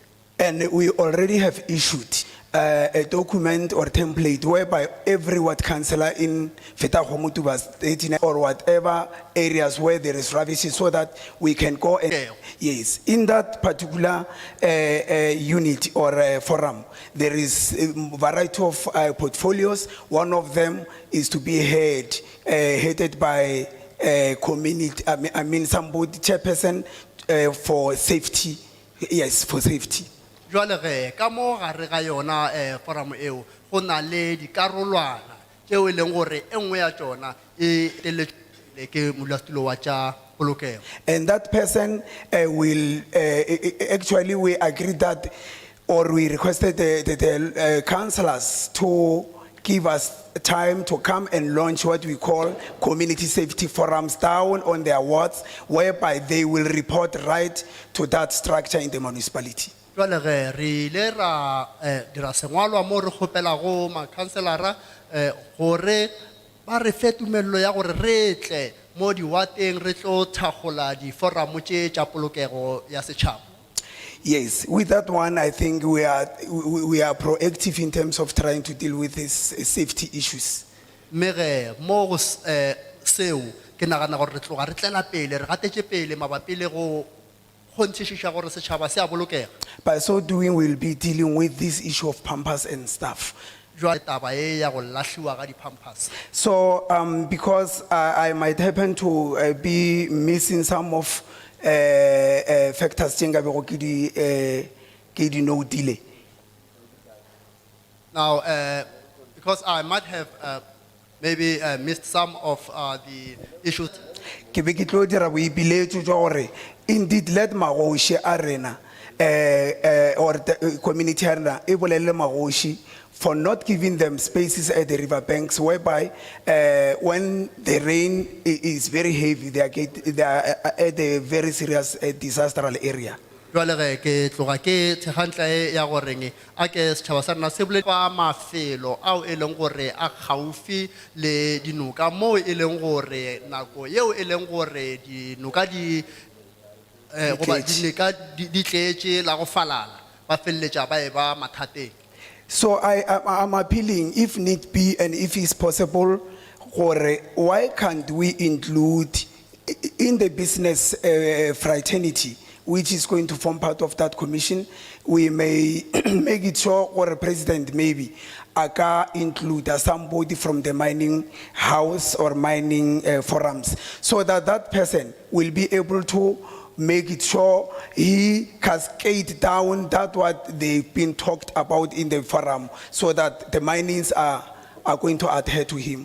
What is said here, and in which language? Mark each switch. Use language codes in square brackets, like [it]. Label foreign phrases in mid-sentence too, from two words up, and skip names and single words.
[en] And we already have issued a document or template whereby every ward councillor in Fetahomutuba or whatever areas where there is rubbish, so that we can go and yes, in that particular unit or forum, there is a variety of portfolios. One of them is to be headed by community. Somebody chairperson for safety. Yes, for safety. [nso] Jwale ge ka mo gare ga yona forum eo go na le dikarolwana tšeo e leng gore e nngwe ya tšona e teletšwe ke modulasetulo wa tša polokego. [en] And that person will actually we agreed that, or we requested the councillors to give us time to come and launch what we call community safety forums down on their wards, whereby they will report right to that structure in the municipality. [nso] Jwale ge re ile ra dira sengwalwa mo re kgopelago makhanselara gore ba re fe tumelelo ya gore re tle mo diwateng re tlo thagola diforamo tše tša polokego ya setšhaba. [en] Yes, with that one, I think we are proactive in terms of trying to deal with these safety issues. [nso] Mere mo seo ke nagana gore re tloga re tlela pele re gatetše pele mabapi le go kgonthišiša gore setšhaba se a bolokega. [en] By so doing, we'll be dealing with this issue of pampers and stuff. [nso] Jwale taba e ya go lahliwa ga di-pampers. [en] So, because I might happen to be missing some of factors, [nso] tjenga bego ke di no delay. [en] Now, because I might have maybe missed some of the issues, [nso] Ke be ke tlo dira boipiletšo jwa gore [en] indeed let [nso] magoši a rena [en] or the community [nso] a rena e bolelele magoši [en] for not giving them spaces at the river banks whereby when the rain is very heavy they are at a very serious disasteral area. [nso] jwale ge ke tloga ke thekgantla e ya goreng a ke setšhaba sa rena se bole fa mafelo ao e leng gore a gaufi le dinoka moo e leng gore nako yeo e leng gore dinoka di tletše la go falala ba feleletša ba e ba mathateng. [en] So I'm appealing, if need be and if it's possible, why can't we include in the business fraternity, which is going to form part of that commission, we may make it sure, or a president maybe, aka include somebody from the mining house or mining forums, so that that person will be able to make it sure he cascade down that what they've been talked about in the forum, so that the minings are going to adhere to him.